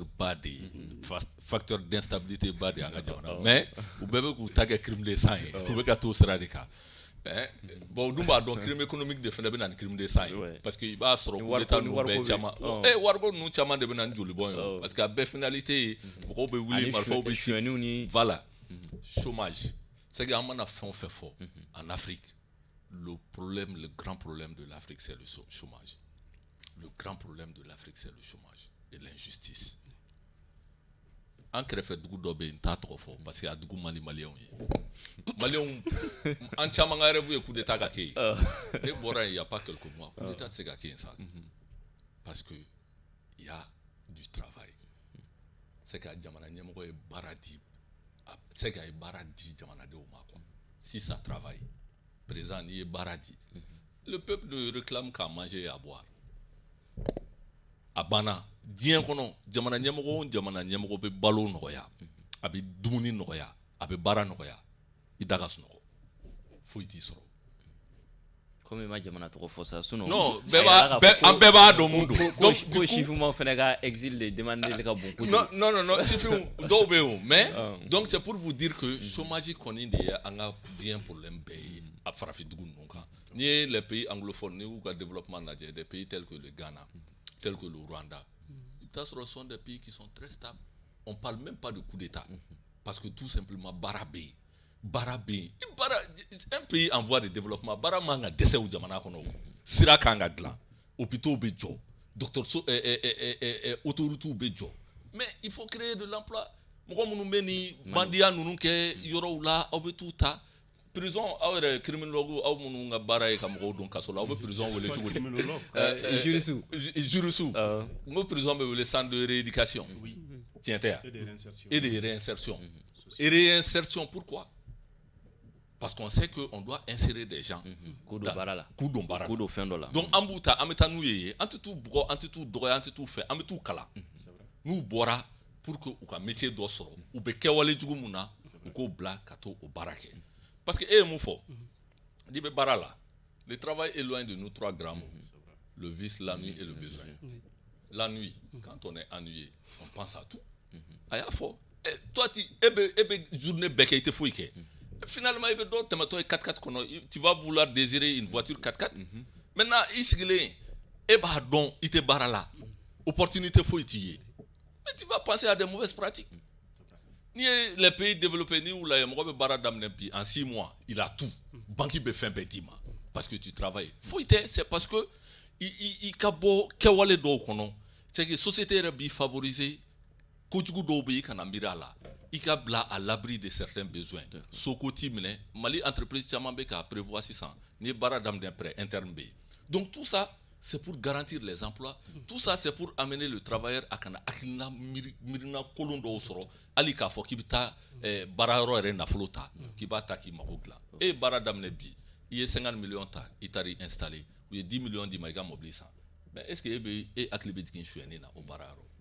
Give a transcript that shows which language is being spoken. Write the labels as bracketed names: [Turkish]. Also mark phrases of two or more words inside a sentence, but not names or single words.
[Bambara] ba de ye [French] facteur d'instabilité [Bambara] ba de ye an ka jamana mais u bɛɛ bɛ k'u ta kɛ [French] crime de sang [Bambara] ye u bɛ ka t'o sira de kan bon u dun b'a dɔn [French] crime économique [Bambara] de fana bɛ na ni [French] crime de sang [Bambara] ye [French] parce que [Bambara] i b'a sɔrɔ [French] coup d'état [Bambara] ninnu bɛɛ caman wariko ninnu caman de bɛ na ni joli bɔn ye [French] parce que [Bambara] a bɛɛ finalité ye mɔgɔw bɛ wuli marifaw bɛ ci [French] voilà chômage c'est que [Bambara] an mana fɛn o fɛn fɔ [French] en Afrique le grand problème de l'Afrique c'est le chômage. Le grand problème de l'Afrique, c'est le chômage et l'injustice. [Bambara] an kɛrɛfɛ dugu dɔ bɛ yen n t'a tɔgɔ fɔ [French] parce que [Bambara] a dugu man di maliyɛnw ye maliyɛnw an caman ka rêve ye [French] coup d'état [Bambara] ka kɛ yen e bɔra yen [French] il y a pas quelques mois coup d'état [Bambara] tɛ se ka kɛ yen sa [French] parce que il y a du travail c'est que [Bambara] jamana ɲɛmɔgɔ ye baara di [French] c'est que [Bambara] a ye baara di jamanadenw ma [French] quoi si ça travaille président [Bambara] n'i ye baara di [French] le peuple ne réclame qu'à manger et à boire [Bambara] a banna diɲɛ kɔnɔ jamana ɲɛmɔgɔ bɛ balo nɔgɔya a bɛ dumuni nɔgɔya a bɛ baara nɔgɔya i da ka sunɔgɔ foyi t'i sɔrɔ comme i ma jamana tɔgɔ fɔ sa sinon non an bɛɛ b'a dɔn mun don donc ko chiffrement fɛnɛ ka [French] exil de demander [Bambara] ka bon kojugu non chiffres dɔw bɛ yen [French] mais donc c'est pour vous dire que [Bambara] chômage kɔni de ye an ka diɲɛ problème bɛɛ ye a farafin dugu ninnu kan n'i ye [French] les pays anglophones [Bambara] n'i y'u ka développement lajɛ [French] des pays tels que le Ghana tels que le Rwanda ce sont des pays qui sont très stables on parle même pas de coup d'état parce que tout simplement [Bambara] baara bɛ yen [French] un pays en voie de développement [Bambara] baara man ka dɛsɛ u jamana kɔnɔ sira kan ka dilan hôpitaux bɛ jɔ dɔgɔtɔrɔso autoroutes bɛ jɔ [French] mais il faut créer de l'emploi [Bambara] mɔgɔ minnu bɛ ni bandiya ninnu kɛ yɔrɔw la aw bɛ t'u ta prison aw yɛrɛ criminologue aw minnu ka baara ye ka mɔgɔw don kaso la aw bɛ prison wele cogo di jurisu n ko prison bɛ wele [French] centre de rééducation [Bambara] tiɲɛ tɛ yan [French] et de réinsertion et réinsertion pourquoi parce qu'on sait que on doit insérer des gens [Bambara] k'u don baara la k'u don fɛn dɔ la donc an b'u ta an bɛ taa n'u ye an tɛ t'u bugɔ an tɛ t'u dɔgɔya an tɛ t'u fɛ an bɛ t'u kalan n'u bɔra [French] pour que [Bambara] u ka métier dɔ sɔrɔ u bɛ kɛwale jugu mun na u k'o bila ka to o baara kɛ [French] parce que [Bambara] e ye mun fɔ n'i bɛ baara [French] la le travail est loin de nous trois grands mots le vice la nuit et le besoin la nuit quand on est ennuyé on pense à tout [Bambara] a y'a fɔ [French] toi [Bambara] e bɛ journée bɛɛ kɛ i tɛ foyi kɛ [French] finalement il y a d'autres 4x4 tu vas vouloir désirer une voiture 4x4 maintenant [Bambara] i sigilen e b'a dɔn i tɛ baara la [French] opportunité [Bambara] foyi t'i ye [French] mais tu vas penser à des mauvaises pratiques [Bambara] ni [French] les pays développés [Bambara] ni où la mɔgɔ bɛ baara daminɛ bi [French] en 6 mois il a tout [Bambara] banque bɛ fɛn bɛɛ d'i ma [French] parce que tu travailles [Bambara] foyi tɛ [French] c'est parce que [Bambara] i ka bɔ kɛwale dɔw kɔnɔ [French] c'est que [Bambara] société yɛrɛ b'i favoriser kojugu dɔw bɛ i kana miiri a la i ka bila [French] à l'abri de certains besoins [Bambara] soko t'i minɛ mali entreprise caman bɛ k'a prévoir sisan ni baara daminɛ prêt interne bɛ yen [French] donc tout ça c'est pour garantir les emplois tout ça c'est pour amener le travailleur à [Bambara] kana hakilina miirina kolon dɔw sɔrɔ hali k'a fɔ k'i bɛ taa baara yɔrɔ yɛrɛ nafolo ta k'i b'a ta k'i mago dilan e ye baara daminɛ bi i ye 50 millions ta i taara installer u ye 10 millions d'i ma i ka mobili san [French] mais est-ce que [Bambara] e hakili bɛ jigin suyɛnni na o baara yɔrɔ